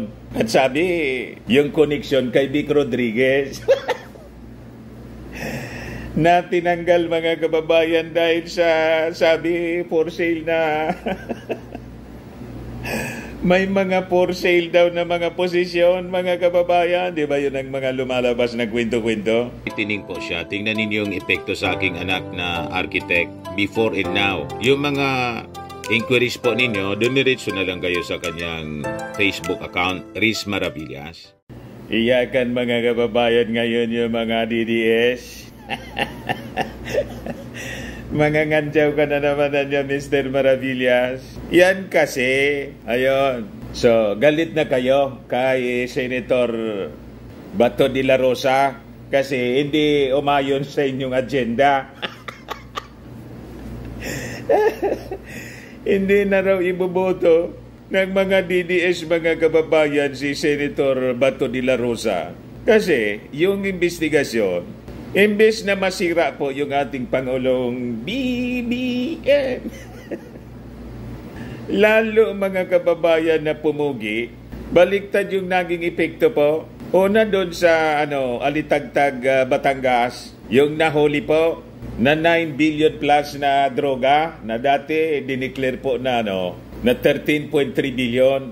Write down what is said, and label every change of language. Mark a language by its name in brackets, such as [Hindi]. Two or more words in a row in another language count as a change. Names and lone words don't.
[Filipino] At sabi, yung connection kay Vic Rodriguez na tinanggal, mga kababayan, dahil sa sabi [English] for sale [Filipino] na may mga [English] for sale [Filipino] daw na mga posisyon, mga kababayan. Di ba yun ang mga lumalabas na kwento-kwento? Tining po siya. Tingnan ninyo yung epekto sa aking anak na [English] architect before and now. [Filipino] Yung mga inquiries po ninyo, dumiretso na lang kayo sa kanyang Facebook account, Riz Maravillas. Iyakan, mga kababayan, ngayon yung mga DDS. Mga ngantyaw ka na naman na niya, Mr. Maravillas. Yan kasi, ayun. So, galit na kayo kay Senator Bato de la Rosa kasi hindi umayon sa inyong agenda. Hindi na raw iboboto ng mga DDS, mga kababayan, si Senator Bato de la Rosa. Kasi yung investigasyon, imbes na masira po yung ating Pangulong BBM, lalo, mga kababayan, na pumugi, baliktad yung naging epekto po. Una doon sa Alitagtag, Batangas, yung nahuli po na 9 billion plus na droga na dati dineclare po na na 13.3 billion.